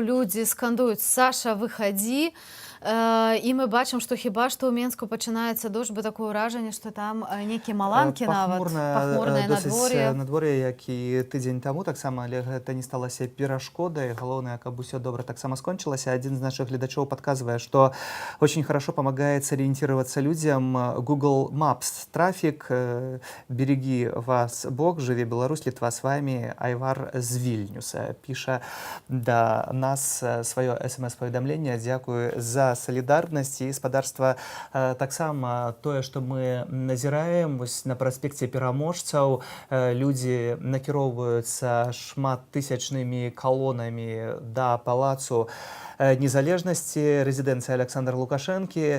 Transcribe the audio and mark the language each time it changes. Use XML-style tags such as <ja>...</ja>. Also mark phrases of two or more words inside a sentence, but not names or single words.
<be>Людзі скандуюць: «Саша, выхадзі!» І мы бачым, што хіба што ў Менску пачынаецца дождж, бо такое ўражанне, што там нейкія маланкі нават, пахмурнае надвор'е. Надвор'е, як і тыдзень таму таксама, але гэта не сталася перашкодай. Галоўнае, каб усё добра таксама скончылася. Адзін з нашых гледачоў падказвае, што</be> <ru>очень хорошо помогает сориентироваться людям Google Maps. Трафик, береги вас Бог, живи Беларусь, Литва с вами.</ru> <be>Айвар з Вільнюса піша да нас сваё смс-паведамленне. Дзякую за солідарнасць. І спадарства таксама тое, што мы назіраем вось на праспекце пераможцаў, людзі накіроўваюцца шматтысячнымі калонамі да палацу незалежнасці, рэзідэнцыі Александра Лукашэнкі.</be>